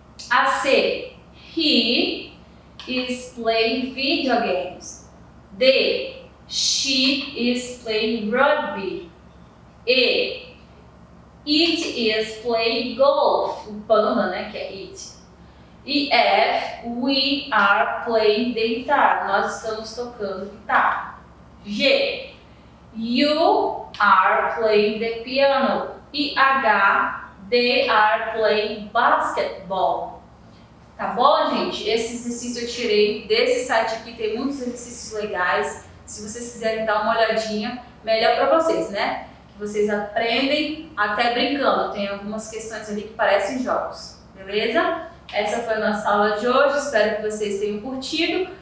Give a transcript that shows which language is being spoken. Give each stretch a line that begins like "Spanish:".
English: A C, he is playing video games. D, she is playing rugby. E, it is playing golf.
Portuguese: O panda, né, que é it.
English: E F, we are playing the guitar.
Portuguese: Nós estamos tocando guitarra.
English: G, you are playing the piano. E H, they are playing basketball.
Portuguese: Tá bom, gente? Esse exercício eu tirei desse site aqui, tem muitos exercícios legais. Se vocês quiserem dar uma olhadinha, melhor para vocês, né? Vocês aprendem até brincando. Tem algumas questões ali que parecem jogos, beleza? Essa foi a nossa aula de hoje. Espero que vocês tenham curtido.